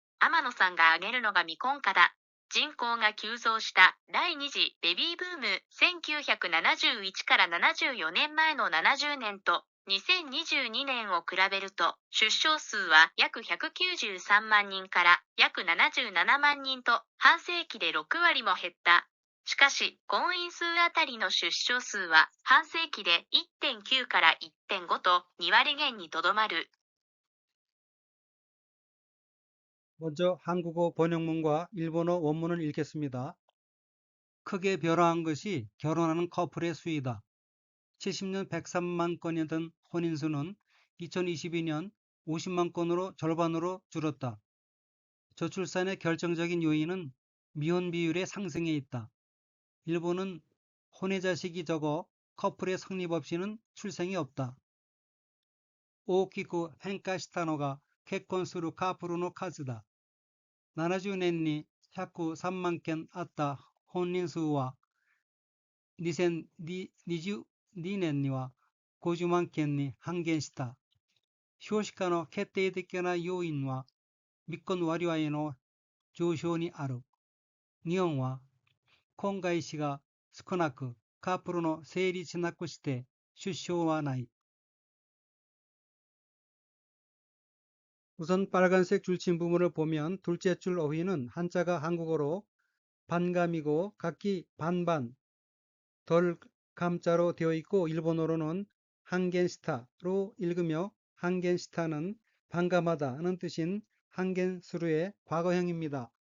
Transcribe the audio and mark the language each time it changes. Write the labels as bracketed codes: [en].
[ja] 天野さんが挙げるのが未婚化だ。人口が急増した第二次ベビーブーム1971から74年前の70年と2022年を比べると、出生数は約193万人から約77万人と半世紀で6割も減った。しかし、婚姻数あたりの出生数は半世紀で 1.9 から 1.5と2割減にとどまる。 [ko] 먼저 한국어 번역문과 일본어 원문을 읽겠습니다. 크게 변화한 것이 결혼하는 커플의 수이다. 70년 103만 건이던 혼인수는 2022년 50만 건으로 절반으로 줄었다. 저출산의 결정적인 요인은 미혼 비율의 상승에 있다. 일본은 혼외 자식이 적어 커플의 성립 없이는 출생이 없다. [ja] 오키쿠 henkaしたのが 結婚するカップルの数だ。 70年に103万件あった本人数は2022年には50万件に半減した。少子化の決定的な要因は未婚割合の上昇にある。日本は婚外子が少なくカップルの成立なくして出生はない。 [ko] 우선 빨간색 줄침 부분을 보면 둘째 줄 어휘는 한자가 한국어로 반감이고 각기 반반, 덜 감자로 되어 있고 일본어로는 한겐시타로 읽으며 한겐시타는 반감하다는 뜻인 한겐스루의 과거형입니다.